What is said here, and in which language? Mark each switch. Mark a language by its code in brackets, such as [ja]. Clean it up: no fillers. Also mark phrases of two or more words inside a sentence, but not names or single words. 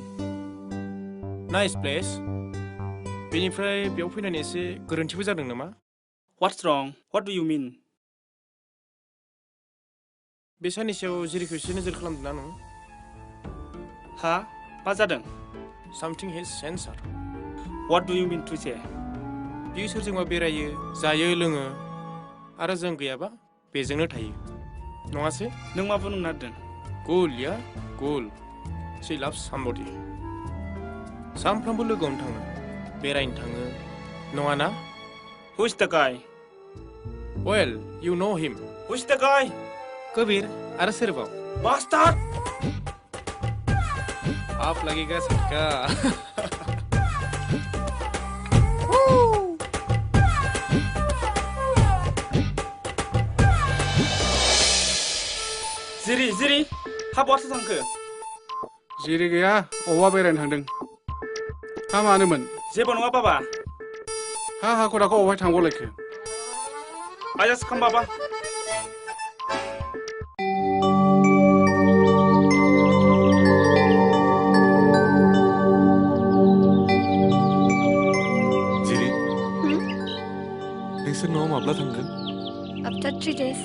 [en] nice place [brx] बेनिफ्राय बेयाव फैनानै एसे गोरोन्थिबो जादों नामा [en] What's wrong what do you mean [brx] बे साननैसोआव जिरिखौ एसे नोजोर खालामदों ना नों हा मा जादों [en] something his sensor What do you mean to say [brx] बियो सोरजोंबा बेरायो जायो लोङो आरो जों गैयाबा बेजोंनो थायो नङासै नों मा बुंनो नागिरदों [en] Cool yeah cool she loves somebody [brx] सानफ्रामबो लोगोआवनो थाङो बेरायनो थाङो नङा ना [en] Who's the guy Well you know him Who's the guy [brx] कबीर आरो सोरबाव [en] Bastard [hi] आप लगेगा सबका [brx] जिरि हा बहाथो थांखो जिरि गैया अबावबा बेरायनो थांदों हा मानोमोन जेबो नङा बाबा हा हाखु दाखु अबावहाय थांबावलायखो [en] I just come बाबा [brx] जिरि नोंसोर न'आव माब्ला थांगोन [en] After 3 days.